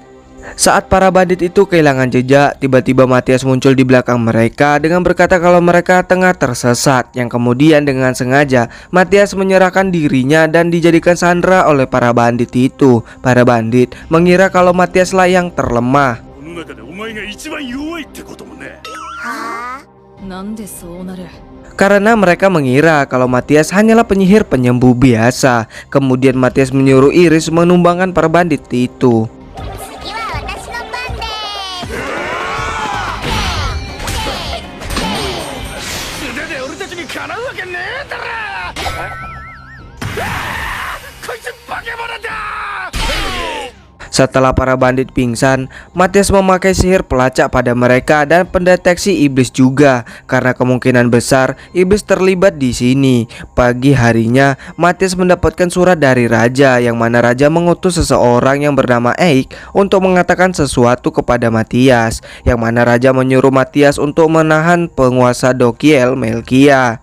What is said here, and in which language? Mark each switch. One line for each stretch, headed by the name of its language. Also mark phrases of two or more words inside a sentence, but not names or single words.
Indonesian: Saat para bandit itu kehilangan jejak, tiba-tiba Matias muncul di belakang mereka dengan berkata kalau mereka tengah tersesat, yang kemudian dengan sengaja Matias menyerahkan dirinya dan dijadikan sandera oleh para bandit itu. Para bandit mengira kalau Matias lah yang terlemah. は
Japanese: なんでそうなる。
Indonesian: Karena mereka mengira kalau Matias hanyalah penyihir penyembuh biasa. Kemudian Matias menyuruh Iris menumbangkan para bandit itu.
Japanese: 次は私の番です。素手で俺たちにかなうわけねえだろ。こいつ化け物だ。
Indonesian: Setelah para bandit pingsan, Matias memakai sihir pelacak pada mereka dan pendeteksi iblis juga, karena kemungkinan besar iblis terlibat di sini. Pagi harinya, Matias mendapatkan surat dari raja, yang mana raja mengutus seseorang yang bernama Eik untuk mengatakan sesuatu kepada Matias, yang mana raja menyuruh Matias untuk menahan penguasa Dokiel Melkia.